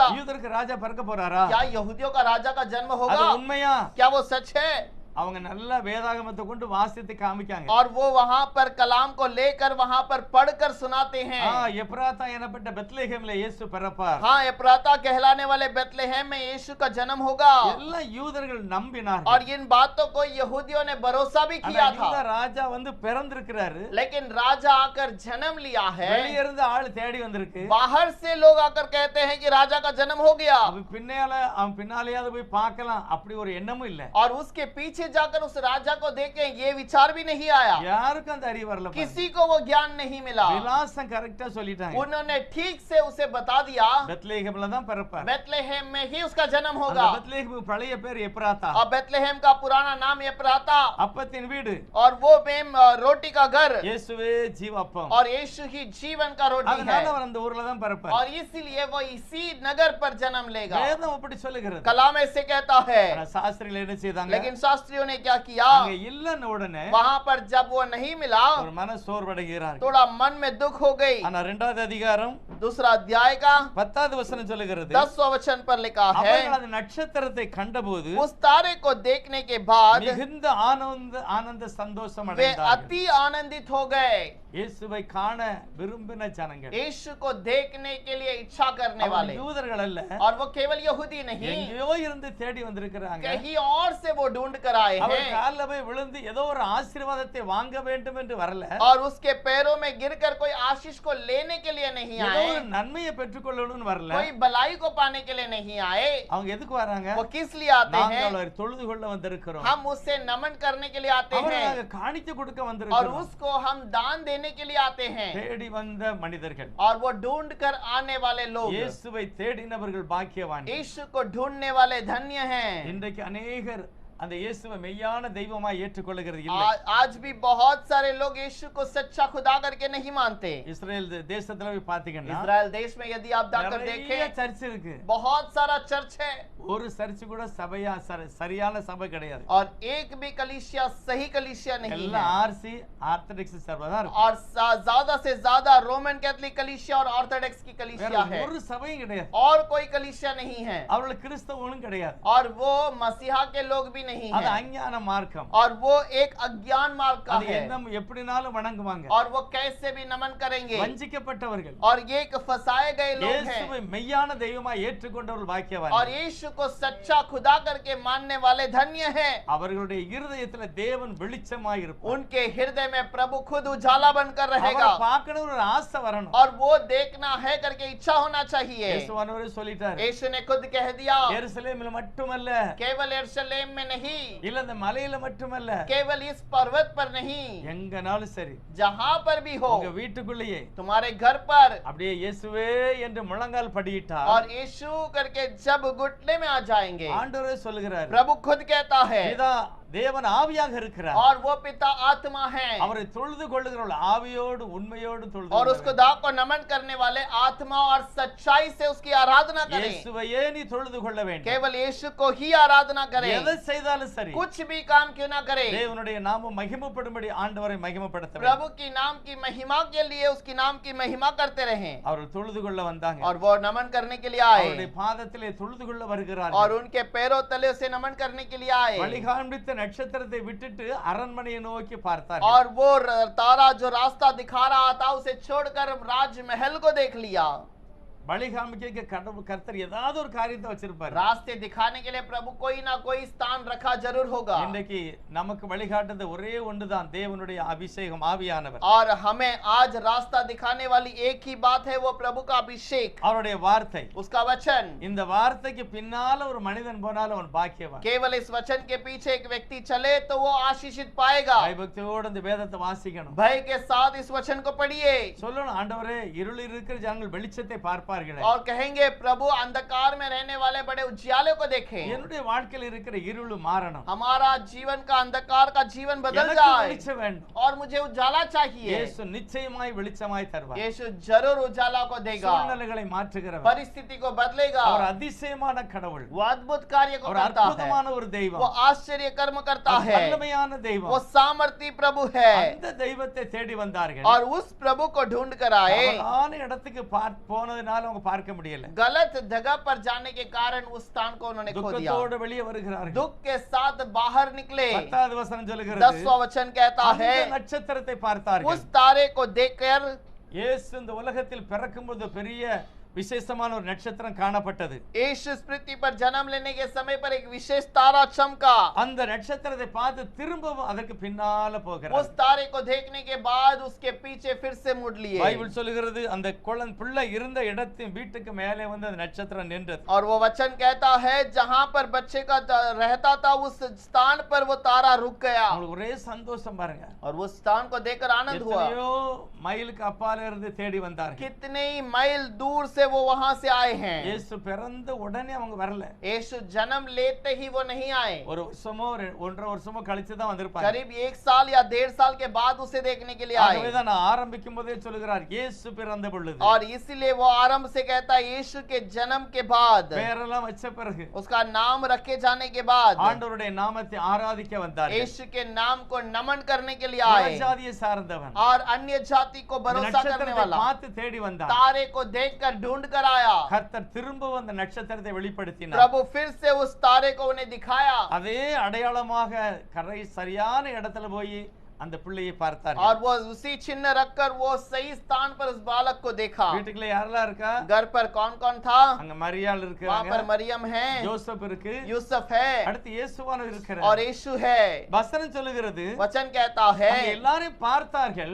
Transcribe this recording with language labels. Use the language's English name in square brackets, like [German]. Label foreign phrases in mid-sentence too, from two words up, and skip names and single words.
[Tamil] யூதருக்கு ராஜா பிறக்க போறாரா? [Hindi] क्या यहूदियों का राजा का जन्म [Tamil] அது [Hindi] होगा? [Tamil] உண்மையா? [Hindi] क्या वो सच है? [Tamil] அவங்க நல்ல வேதாகமத்தை கொண்டு வாசித்து காமிக்காங்க. [Hindi] और वो वहां पर कलाम को लेकर वहां पर पढ़कर सुनाते हैं। [Tamil] எப்ராத்தா எனப்பட்ட பெத்லெகேம்ல இயேசு பிறப்பார். [Hindi] हाँ, एप्राता कहलाने वाले बेतलेहम में यीशु का जन्म होगा। [Tamil] எல்லாம் யூதர்கள் நம்பினார்கள். [Hindi] और इन बातों को यहूदियों ने भरोसा भी [Tamil] ஆனா [Hindi] किया [Tamil] யூத [Hindi] था। [Tamil] ராஜா வந்து பிறந்திருக்கிறாரு. [Hindi] लेकिन राजा आकर जन्म लिया है, [Tamil] வெளிய இருந்து ஆள் தேடி வந்திருக்கு. [Hindi] बाहर से लोग आकर कहते हैं कि राजा का जन्म हो गया, [Tamil] அவன் பின்னாலேயாவது போய் பார்க்கலாம், அப்படி ஒரு எண்ணமும் இல்ல. [Hindi] और उसके पीछे जाकर उस राजा को देखें, ये विचार भी नहीं आया। [Tamil] யாருக்கும் அந்த அறிவு வரல. [Hindi] किसी को वो ज्ञान नहीं मिला। [Tamil] விலாசம் கரெக்டா சொல்லிட்டாங்க. [Hindi] उन्होंने ठीक से उसे बता दिया, [Tamil] பெத்லெகேம்ல தான் பிறப்பார். [Hindi] बेतलेहम में ही उसका जन्म [Tamil] அந்த [Hindi] होगा। [Tamil] பெத்லெகேம் பழைய பேர் எப்ராத்தா, [Hindi] और बेतलेहम का पुराना नाम एप्राता, [Tamil] அப்பத்தின் வீடு. [Hindi] और वो मेम रोटी का घर, [Tamil] இயேசுவே ஜீவப்பம். [Hindi] और यीशु ही जीवन का रोटी है, [Tamil] அதனால அவர் அந்த ஊர்ல தான் பிறப்பார். [Hindi] और इसीलिए वो इसी नगर पर जन्म लेगा। [Tamil] வேதம் அப்படி சொல்லுகிறது. [Hindi] कलाम ऐसे कहता है। [Tamil] ஆனா சாஸ்திரிகள் என்ன செய்தாங்க? [Hindi] लेकिन शास्त्रियों ने क्या किया? [Tamil] அங்க இல்லன்ன உடனே [Hindi] वहां पर जब वो नहीं मिला, [Tamil] ஒரு மன சோர்வடைகிறார்கள். [Hindi] थोड़ा मन में दुख हो गई। [Tamil] ஆனா இரண்டாவது அதிகாரம் [Hindi] दूसरा अध्याय का [Tamil] 10வது வசனம் சொல்லுகிறது, [Hindi] 10वां वचन पर लिखा है, [Tamil] அவர்கள் அந்த நட்சத்திரத்தை கண்டபோது [Hindi] उस तारे को देखने के बाद [Tamil] மிகுந்த ஆனந்த சந்தோஷம் [Hindi] वे [Tamil] அடைந்தார்கள். [Hindi] अति आनंदित हो गए। [Tamil] இயேசுவை காண விரும்பின ஜனங்கள், [Hindi] यीशु को देखने के लिए इच्छा करने [Tamil] அவங்க [Hindi] वाले, [Tamil] யூதர்கள் அல்ல, [Hindi] और वो केवल यहूदी नहीं, [Tamil] எங்கேயோ இருந்து தேடி வந்திருக்கிறாங்க. [Hindi] कहीं और से वो ढूंढ कर आए [Tamil] அவர் [Hindi] हैं, [Tamil] கால்ல போய் விழுந்து ஏதோ ஒரு ஆசீர்வாதத்தை வாங்க வேண்டும் என்று வரல, [Hindi] और उसके पैरों में गिरकर कोई आशीष को लेने के लिए नहीं [Tamil] ஏதோ [Hindi] आए, [Tamil] ஒரு நன்மையை பெற்றுக்கொள்ளணும்னு வரல. [Hindi] कोई भलाई को पाने के लिए नहीं आए। [Tamil] அவங்க எதுக்கு வராங்க? [Hindi] वो किस लिए आते [Tamil] நாங்கள் [Hindi] हैं? [Tamil] அவரை தொழுது கொள்ள வந்திருக்கிறோம், [Hindi] हम उससे नमन करने के लिए आते [Tamil] அவரை [Hindi] हैं, [Tamil] நாங்கள் காணிக்கை கொடுக்க [Hindi] और [Tamil] வந்திருக்கிறோம். [Hindi] उसको हम दान देने के लिए आते हैं। [Tamil] தேடி வந்த மனிதர்கள், [Hindi] और वो ढूंढ कर आने वाले लोग, [Tamil] இயேசுவை தேடினவர்கள் பாக்கியவான். [Hindi] यीशु को ढूंढने वाले धन्य हैं। [Tamil] இன்றைக்கு अनेகர் அந்த இயேசுவை மெய்யான தெய்வமாய் ஏற்றுக்கொள்கிறது இல்லை. [Hindi] आज भी बहुत सारे लोग यीशु को सच्चा खुदा करके नहीं मानते। [Tamil] இஸ்ரேல் தேசத்துல போய் பாத்தீங்கன்னா [Hindi] इस्राएल देश में यदि आप जाकर [Tamil] நிறைய [Hindi] देखें, [Tamil] சர்ச் இருக்கு. [Hindi] बहुत सारा चर्च है, [Tamil] ஒரு சர்ச் கூட சபையா சரியான சபை கிடையாது. [Hindi] और एक भी कलीसिया सही कलीसिया नहीं [Tamil] எல்லாம் [Hindi] है, [Tamil] ஆர்சி ஆர்த்தடாக்ஸ் சபை தான் இருக்கு. [Hindi] और ज्यादा से ज्यादा रोमन कैथोलिक कलीसिया और ऑर्थोडॉक्स की [Tamil] வேற [Hindi] कलीसिया है, [Tamil] ஒரு சபையும் கிடையாது. [Hindi] और कोई कलीसिया नहीं है, [Tamil] அவர்கள் கிறிஸ்தவங்களும் கிடையாது. [Hindi] और वो मसीहा के लोग भी नहीं [Tamil] அது [Hindi] है [Tamil] அஞ்ஞான மார்க்கம். [Hindi] और वो एक अज्ञान मार्ग का [Tamil] அது [Hindi] है [Tamil] என்ன எப்படினாலும் வணங்குவாங்க. [Hindi] और वो कैसे भी नमन करेंगे [Tamil] வஞ்சிக்கப்பட்டவர்கள் [Hindi] और ये एक फंसाए गए लोग हैं [Tamil] இயேசுவை மெய்யான தெய்வமாய் ஏற்றுக்கொண்டவர்கள் பாக்கியவான்கள். [Hindi] और यीशु को सच्चा खुदा करके मानने वाले धन्य हैं [Tamil] அவர்களுடைய இருதயத்துல தேவன் வெளிச்சமாய் இருப்பார். [Hindi] उनके हृदय में प्रभु खुद उजाला बनकर [Tamil] அவரை [Hindi] रहेगा [Tamil] பார்க்கணும் ஒரு ஆசை வரணும். [Hindi] और वो देखना है करके इच्छा होना चाहिए [Tamil] இயேசுவானவரே சொல்லிட்டார். [Hindi] यीशु ने खुद कह दिया [Tamil] எருசலேமில் மட்டுமல்ல, [Hindi] केवल यरूशलेम में नहीं [Tamil] இல்ல இந்த மலையில மட்டுமல்ல, [Hindi] केवल इस पर्वत पर नहीं [Tamil] எங்கனாலும் சரி, [Hindi] जहां पर भी हो [Tamil] உங்க வீட்டுக்குள்ளேயே [Hindi] तुम्हारे घर पर [Tamil] அப்படியே இயேசுவே என்று முழங்கால் படியிட்டா [Hindi] और यीशु करके जब घुटने में आ जाएंगे [Tamil] ஆண்டவரே சொல்லுகிறார், [Hindi] प्रभु खुद कहता है [Tamil] பிதா தேவன் ஆவியாக இருக்கிறார். [Hindi] और वो पिता आत्मा है [Tamil] அவரை தொழுது கொள்ளுகிறவர்கள் ஆவியோடு உண்மையோடு தொழுது [Hindi] और उस खुदा को नमन करने वाले आत्मा और सच्चाई से उसकी आराधना करें [Tamil] இயேசுவையே நீ தொழுது கொள்ள வேண்டும். [Hindi] केवल यीशु को ही आराधना करें [Tamil] எதை செய்தாலும் சரி, [Hindi] कुछ भी काम क्यों ना करे [Tamil] தேவனுடைய நாமம் மகிமைப்படும்படி ஆண்டவரை மகிமைப்படுத்த வேண்டும். [Hindi] प्रभु की नाम की महिमा के लिए उसकी नाम की महिमा करते रहें [Tamil] அவர்கள் தொழுது கொள்ள வந்தாங்க. [Hindi] और वो नमन करने के लिए [Tamil] அவருடைய [Hindi] आए [Tamil] பாதத்திலே தொழுது கொள்ள வருகிறார். [Hindi] और उनके पैरों तले से नमन करने के लिए आए [Tamil] வழிகாண்பித்த நட்சத்திரத்தை விட்டுட்டு அரண்மனையை நோக்கி பார்த்தார். [Hindi] और वो तारा जो रास्ता दिखा रहा था उसे छोड़कर राजमहल को देख लिया [Tamil] வழிகாண்பிக்க கடவுள் கர்த்தர் ஏதாவது ஒரு காரியத்தை வச்சிருப்பார். [Hindi] रास्ते दिखाने के लिए प्रभु कोई ना कोई स्थान रखा जरूर होगा [Tamil] இன்றைக்கு நமக்கு வழிகாட்டுறது ஒரே ஒன்றுதான், தேவனுடைய அபிஷேகம் ஆவியானவர். [Hindi] और हमें आज रास्ता दिखाने वाली एक ही बात है वो प्रभु का अभिषेक [Tamil] அவருடைய வார்த்தை. [Hindi] उसका वचन [Tamil] இந்த வார்த்தைக்கு பின்னால ஒரு மனிதன் போனாலும் அவன் பாக்கியவான். [Hindi] केवल इस वचन के पीछे एक व्यक्ति चले तो वो आशीषित पाएगा [Tamil] பயபக்தியோடு இந்த வேதத்தை வாசிக்கணும். [Hindi] भय के साथ इस वचन को पढ़िए [Tamil] சொல்லணும், ஆண்டவரே இருள் இருக்கிற ஜனங்கள் வெளிச்சத்தை பார்ப்பார்களே, [Hindi] और कहेंगे प्रभु अंधकार में रहने वाले बड़े उजियाले को देखें [Tamil] என்னுடைய வாழ்க்கையில் இருக்கிற இருள் மாறணும். [Hindi] हमारा जीवन का अंधकार का जीवन बदल [Tamil] எனக்கு [Hindi] जाए [Tamil] வெளிச்சம் வேண்டும். [Hindi] और मुझे उजाला चाहिए [Tamil] இயேசு நிச்சயமாய் வெளிச்சமாய் தருவார். [Hindi] यीशु जरूर उजाला को देगा [Tamil] சூழ்நிலைகளை மாற்றுகிறவர். [Hindi] परिस्थिति को बदलेगा [Tamil] அவர் அதிசயமான கடவுள். [Hindi] वो अद्भुत कार्य को [Tamil] அவர் [Hindi] करता है [Tamil] அற்புதமான ஒரு தெய்வம். [Hindi] वो आश्चर्य कर्म करता [Tamil] அவர் [Hindi] है [Tamil] வல்லமையான தெய்வம். [Hindi] वो सामर्थी प्रभु है [Tamil] அந்த தெய்வத்தை தேடி வந்தார்கள். [Hindi] और उस प्रभु को ढूंढ कर आए [Tamil] தவறான இடத்துக்கு போனதுனால அவங்க பார்க்க முடியல. [Hindi] गलत जगह पर जाने के कारण उस स्थान को उन्होंने खो दिया [Tamil] துக்கத்தோடு வெளியே வருகிறார்கள். [Hindi] दुख के साथ बाहर निकले [Tamil] 10வது வசனம் சொல்லுகிறது, [Hindi] 10वां वचन कहता [Tamil] அந்த [Hindi] है [Tamil] நட்சத்திரத்தை பார்த்தார்கள். [Hindi] उस तारे को देखकर [Tamil] இயேசு இந்த உலகத்தில் பிறக்கும்போது பெரிய விசேஷமான ஒரு நட்சத்திரம் காணப்பட்டது. [Hindi] यीशु इस पृथ्वी पर जन्म लेने के समय पर एक विशेष तारा चमका [Tamil] அந்த நட்சத்திரத்தை பார்த்து திரும்பவும் அதற்கு பின்னால போகிறார். [Hindi] उस तारे को देखने के बाद उसके पीछे फिर से मुड़ लिए [Tamil] பைபிள் சொல்லுகிறது, அந்த பிள்ளை இருந்த இடத்தின் வீட்டுக்கு மேலே வந்து அந்த நட்சத்திரம் நின்றது. [Hindi] और वो वचन कहता है जहां पर बच्चे का रहता था उस स्थान पर वो तारा रुक गया [Tamil] உங்களுக்கு ஒரே சந்தோஷம் பாருங்க. [Hindi] और उस स्थान को देखकर आनंद हुआ [Tamil] எத்தனையோ மைலுக்கு அப்பால இருந்து தேடி வந்தார்கள். [Hindi] कितने ही मील दूर से वो वहां से आए हैं [Tamil] இயேசு பிறந்த உடனே அவங்க வரல. [Hindi] यीशु जन्म लेते ही वो नहीं आए [Tamil] ஒரு வருஷமோ 1.5 வருஷமோ கழிச்சு தான் வந்திருப்பாங்க. [Hindi] करीब 1 साल या 1.5 साल के बाद उसे देखने के लिए आए [Tamil] ஆகவேதான் நான் ஆரம்பிக்கும் போதே சொல்லுகிறார், இயேசு பிறந்த பொழுது. [Hindi] और इसीलिए वो आरंभ से कहता है यीशु के जन्म के बाद [Tamil] பேரெல்லாம் வச்ச பிறகு [Hindi] उसका नाम रखे जाने के बाद [Tamil] ஆண்டவருடைய நாமத்தை ஆராதிக்க வந்தார்கள். [Hindi] यीशु के नाम को नमन करने के लिए आए [Tamil] ஜாதியை சார்ந்தவன் [Hindi] और अन्य जाति को भरोसा करने [Tamil] நட்சத்திரத்தை [Hindi] वाला [Tamil] பார்த்து தேடி வந்தான். [Hindi] तारे को देखकर ढूंढ कर आया [Tamil] கர்த்தர் திரும்பவும் அந்த நட்சத்திரத்தை வெளிப்படுத்தினார். [Hindi] प्रभु फिर से उस तारे को उन्हें दिखाया [Tamil] அதே அடையாளமாக கரை சரியான இடத்துல போய் அந்த பிள்ளையை பார்த்தார்கள். [Hindi] और वो उसी चिन्ह रखकर वो सही स्थान पर उस बालक को देखा [Tamil] வீட்டுக்குள்ள யாரெல்லாம் இருக்கா? [Hindi] घर पर कौन कौन था [Tamil] அங்க மரியாள் [Hindi] वहां [Tamil] இருக்காங்க, [Hindi] पर मरियम है [Tamil] ஜோசப் இருக்கு, [Hindi] यूसुफ है [Tamil] அடுத்து இயேசுவானவர் இருக்கிறார். [Hindi] और यीशु है [Tamil] வசனம் சொல்லுகிறது, [Hindi] वचन कहता है [Tamil] அங்க எல்லாரையும் பார்த்தார்கள்,